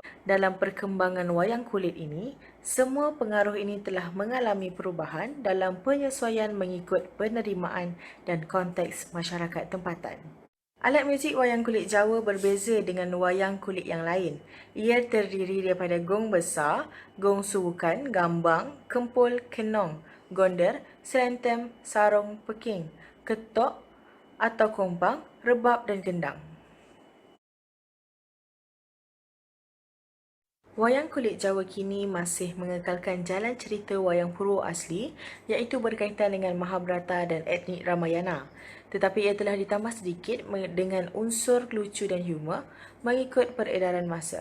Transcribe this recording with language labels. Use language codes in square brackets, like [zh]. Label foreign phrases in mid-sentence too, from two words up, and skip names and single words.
[ms] Dalam perkembangan wayang kulit ini, semua pengaruh ini telah mengalami perubahan dalam penyesuaian mengikut penerimaan dan konteks masyarakat tempatan. Alat muzik wayang kulit Jawa berbeza dengan wayang kulit yang lain. Ia terdiri daripada gong besar, gong subukan, gambang, kempul, kenong, gonder, selentem, sarung, peking, ketok atau kompang, rebab dan gendang. Wayang kulit Jawa kini masih mengekalkan jalan cerita wayang Purwo asli, iaitu berkaitan dengan Mahabharata dan etnik Ramayana. Tetapi ia telah ditambah sedikit dengan unsur lucu dan humor mengikut peredaran masa.